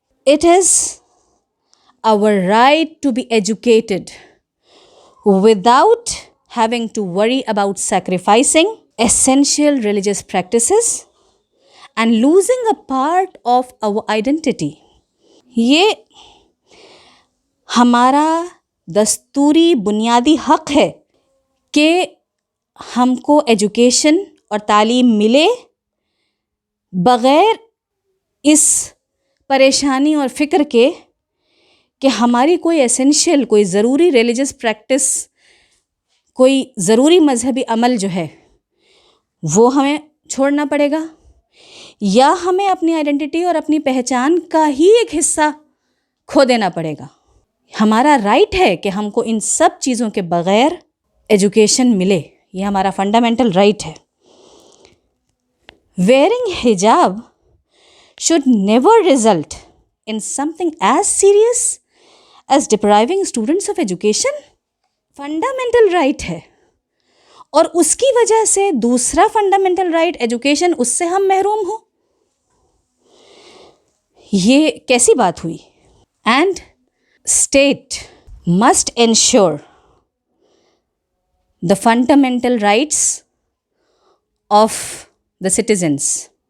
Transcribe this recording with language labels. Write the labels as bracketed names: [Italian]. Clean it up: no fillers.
[English] It is our right to be educated without having to worry about sacrificing essential religious practices and losing a part of our identity. [Urdu] یہ ہمارا دستوری بنیادی حق ہے کہ ہم کو ایجوکیشن اور تعلیم ملے بغیر اس پریشانی اور فکر کے کہ ہماری کوئی ایسینشیل، کوئی ضروری ریلیجس پریکٹس، کوئی ضروری مذہبی عمل جو ہے وہ ہمیں چھوڑنا پڑے گا، یا ہمیں اپنی آئیڈینٹی اور اپنی پہچان کا ہی ایک حصہ کھو دینا پڑے گا. ہمارا رائٹ ہے کہ ہم کو ان سب چیزوں کے بغیر ایجوکیشن ملے. یہ ہمارا فنڈامنٹل رائٹ ہے. [English] Wearing hijab should never result in something as serious as depriving students of education. [Urdu] Fundamental right ہے، اور اس کی وجہ سے دوسرا فنڈامنٹل رائٹ ایجوکیشن، اس سے ہم محروم ہوں. یہ کیسی بات ہوئی؟ [English] And state must ensure the fundamental rights of the citizens.